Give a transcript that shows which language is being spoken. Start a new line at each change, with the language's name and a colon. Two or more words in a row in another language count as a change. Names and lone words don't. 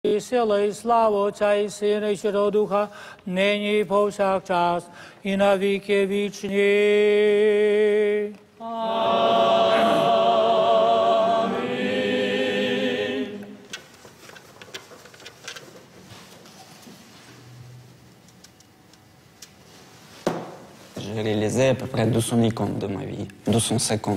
Ukrainian: Сила и слава Отця і Сина і Святого Духа, нині і повсякчас, і на віки вічні.
French: J'ai réalisé à peu près 200 icônes de ma vie, 250.